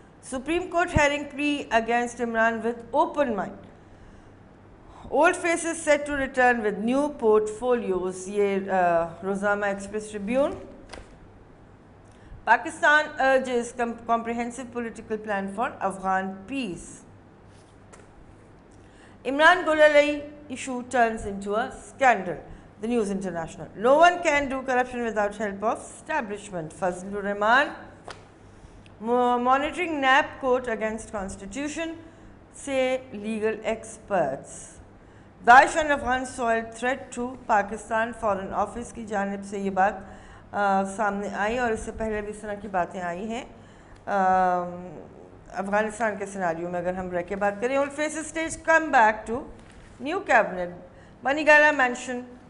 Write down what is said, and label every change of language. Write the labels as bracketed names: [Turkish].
[English] Supreme Court hearing plea against Imran with open mind, old faces set to return with new portfolios. [Urdu] یہ روزنامہ express tribune. [English] Pakistan urges comprehensive political plan for Afghan peace. Imran Gullalei issue turns into a scandal. The News International. No one can do corruption without help of establishment. Fazlur Rahman. Monitoring NAP court against constitution, say legal experts. Daesh on Afghan soil threat to Pakistan. [Urdu] Foreign Office کی جانب سے یہ بات سامنے آئی، اور اس سے پہلے بھی اس طرح کی باتیں آئی ہیں افغانستان کے سیناریو میں۔ اگر ہم رہ کے بات کریں، [English] old faces stage come back to new cabinet, Bani Gala mansion